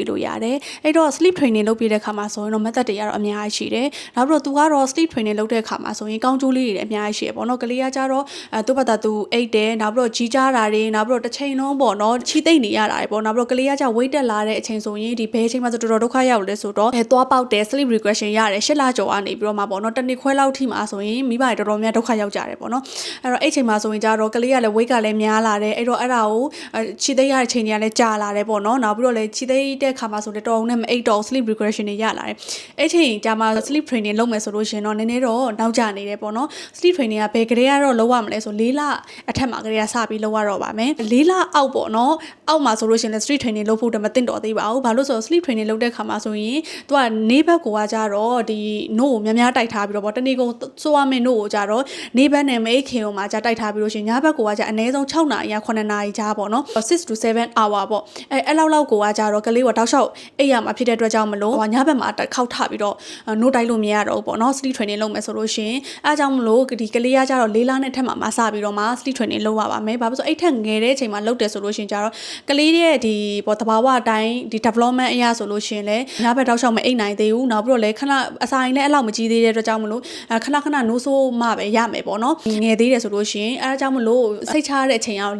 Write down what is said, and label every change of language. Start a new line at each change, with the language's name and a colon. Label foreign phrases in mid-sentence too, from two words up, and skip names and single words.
Burmese: လို့ရတယ်အဲ့တော့
English: sleep training
Burmese: လုပ်ပေးတဲ့ခါမှာဆိုရင်တော့ method တွေကတော့အများကြီးရှိတယ်နောက်ပြီးတော့သူကတော့
English: sleep training
Burmese: လုပ်တဲ့ခါမှာဆိုရင်ကောင်းကျိုးလေးတွေလည်းအများကြီးရှိရပေါ့နော်ကလေးက ကြတော့သူ့ဘာသာသူအိတ်တယ်နောက်ပြီးတော့ကြီးကြားတာတွေနောက်ပြီးတော့တစ်ချိန်လုံးပေါ့နော်ချီသိမ့်နေရတာတွေပေါ့နောက်ပြီးတော့ကလေးကကြ weight တက်လာတဲ့အချိန်ဆိုရင်ဒီဘဲအချိန်မှာဆိုတော်တော်ဒုက္ခရောက်လဲဆိုတော့သွားပေါက်တယ်
English: sleep regression
Burmese: ရတယ်8လကျော်ကနေပြီးတော့မှပေါ့နော်တနေ့ခွဲလောက်ထိမှာဆိုရင်မိဘတွေတော်တော်များဒုက္ခရောက်ကြတယ်ပေါ့နော်အဲ့တော့အဲ့ချိန်မှာဆိုရင်ကြတော့ကလေးကလည်း weight ကလည်းများလာတယ်အဲ့တော့အဲ့ဒါကိုခြေသိမ်းရတဲ့ချိန်တွေကလည်းကြာလာတယ်ပေါ့နော်နောက်ပြီးတော့လည်းခြေသိမ်းတဲ့ခါမှာဆိုတော့တော်အောင်နဲ့မအိတ်တော့
English: sleep regression
Burmese: တွေရလာတယ်အဲ့ချိန်ကြာမှာ
English: sleep training
Burmese: လုပ်မယ်ဆိုလို့ရှင်တော့နည်းနည်းတော့နောက်ကျနေတယ်ပေါ့နော်
English: sleep training
Burmese: ကဘယ်ကလေးကတော့လုပ်ရမလဲဆို4လ အထက်မှာကလေးကစပြီးလုပ်ရတော့ပါမယ်4လအောက်ပေါ့နော်အောက်မှာဆိုလို့ရှင်လည်း
English: sleep training
Burmese: လုပ်ဖို့တမသိတော့သေးပါဘူးဘာလို့ဆိုတော့
English: sleep training
Burmese: လုပ်တဲ့ခါမှာဆိုရင်သူကနေဘက်ကိုကကြတော့ဒီ no ကိုများများတိုက်ထားပြီးတော့ပေါ့တနေ့ကုန်စိုးရမယ့် no ကိုကြတော့နေဘက်နဲ့မိတ်ခင်ကိုမှကြတိုက်ထားပြီးလို့ရှင်ညဘက်ကိုကကြအနည်းဆုံး6နာရီ9နာရီကြားပေါ့နော်6 to 7 hour ပေါ့အဲ့လောက်ကိုကကြတော့ကလေးကတောက်လျှောက်အိပ်ရမှာဖြစ်တဲ့အတွက်ကြောင့်မလို့ညဘက်မှာတစ်ခေါ က်ထပြီးတော့ no တိုက်လို့မရတော့ဘူးပေါ့နော်
English: sleep training
Burmese: လုပ်မယ်ဆိုလို့ရှင်အဲအကြောင်းမလို့ဒီကလေးကကြတော့4လနဲ့ထက်မှမစပြီးတော့မှ
English: sleep training
Burmese: လုပ်ရပါမယ်ဘာလို့ဆိုအဲ့ထက်ငယ်တဲ့အချိန်မှာလုပ်တယ်ဆိုလို့ရှင်ကြတော့ကလေးရဲ့ဒီပေါ့တဘာဝအတိုင်းဒီ development အရာဆိုလို့ရှင်လဲညဘက်တောက်လျှောက်မအိပ်နိုင်သေးဘူးနောက်ပြီးတော့လဲခဏအစာရင်လည်းအဲ့လောက်မကြီးသေးတဲ့အတွက်ကြောင့်မလို့ခဏနိုးဆိုးမှပဲရမယ်ပေါ့နော်ငယ်သေးတယ်ဆိုလို့ရှင်အဲအကြောင်းမလို့စိတ်ချရတဲ့အချိန်ကတော့